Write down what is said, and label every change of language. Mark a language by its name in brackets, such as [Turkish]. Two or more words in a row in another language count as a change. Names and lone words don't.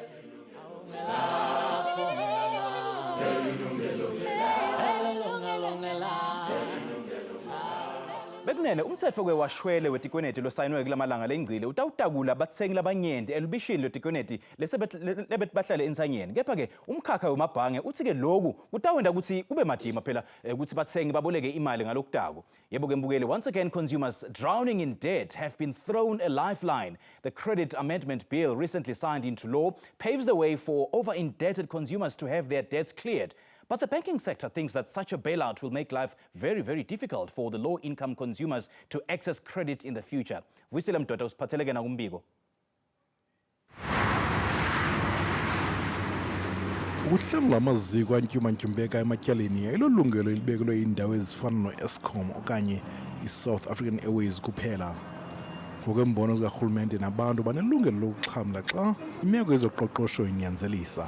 [Swati] Bekunene umthetho ke washwele wetikweneti losayinwe kulamalanga lengcile utawutakula batsengi labanyenti elubishini letikweneti lebet bahlale ensanyeni kepha ke umkhakha wemabhange uthi ke lokhu kutawenda ukuthi kube madima phela ukuthi batsengi baboleke imali ngalokutako yebo ke mbukeli [English] once again consumers drowning in debt have been thrown a lifeline. The credit amendment bill recently signed into law paves the way for over-indebted consumers to have their debts cleared. But the banking sector thinks that such a bailout will make life very, very difficult for the low-income consumers to access credit in the future. [Xhosa] Vuyisile mdoda usiphatheleke nakumbiko. Ukuhlangula amaziko antyumantyumbeka ematyaleni ayilolungelo elibekelwe indawo ezifana no-Eskom okanye i-South African Airways kuphela. Ngokwembono zikarhulumente nabantu banelungelo lokuxhamla xa imeko yezoqoqosho inyanzelisa.